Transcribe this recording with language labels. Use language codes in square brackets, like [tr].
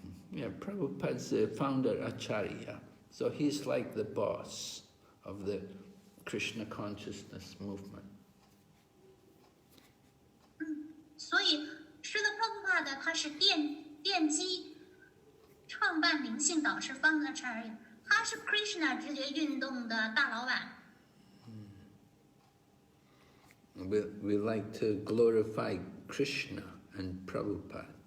[en] Yeah, Prabhupada's the founder Acharya, so he's like the boss of the Krishna consciousness movement. [zh] 所以Srila Prabhupada 他是奠基创办灵性导师方的Acharya，他是 Krishna 知觉运动的大老板。 [en] We like to glorify Krishna and Prabhupada.